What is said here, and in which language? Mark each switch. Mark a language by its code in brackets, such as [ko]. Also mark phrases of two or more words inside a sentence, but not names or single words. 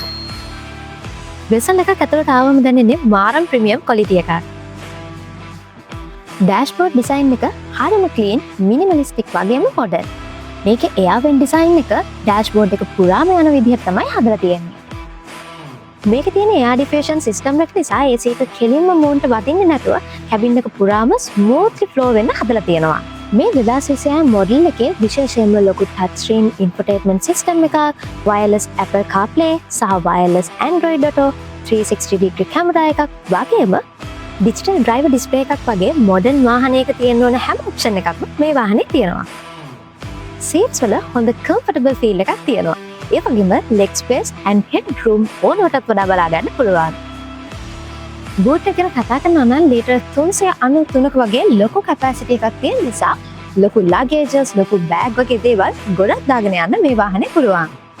[si] Vezel එකක් ඇතුළට ආවම දැනෙන්නේ මාරම් [en] premium quality [si] එකක්. [en] dashboard design [si] එක හරිම [en] clean, minimalistic [si] වගේම modern. මේකේ [en] air vent design [si] එක dashboard එක පුරාම යන විදිහට තමයි හදලා තියෙන්නේ. මේකේ තියෙන [en] air diffusion system [si] එක නිසා AC එක කෙලින්ම මූන්ට වදින්නේ නැතුව cabin එක පුරාම [en] smoothly flow [si] වෙන්න හදලා තියෙනවා. මේ 2026 model එකේ විශේෂයෙන්ම ලොකු [en] touch screen infotainment system [si] එකක්, [en] wireless Apple CarPlay [si] සහ [en] wireless Android Auto, 360 degree camera [si] එකක් වගේම [en] digital driver display [si] එකක් වගේ modern වාහනයක තියෙන ඕන හැම option එකක්ම මේ වාහනේ තියෙනවා. seats වල හොඳ [en] comfortable feel [si] එකක් තියෙනවා. ඒ වගේම [en] leg space and headroom [si] ඕනටත් වඩා බලා ගන්න පුළුවන්. boot එක ගැන කතා කරනවා නම් ලීටර් 393ක වගේ ලොකු capacity එකක් තියෙන නිසා ලොකු luggages, ලොකු bag වගේ දේවල් ගොඩක් දාගෙන යන්න මේ වාහනේ පුළුවන්.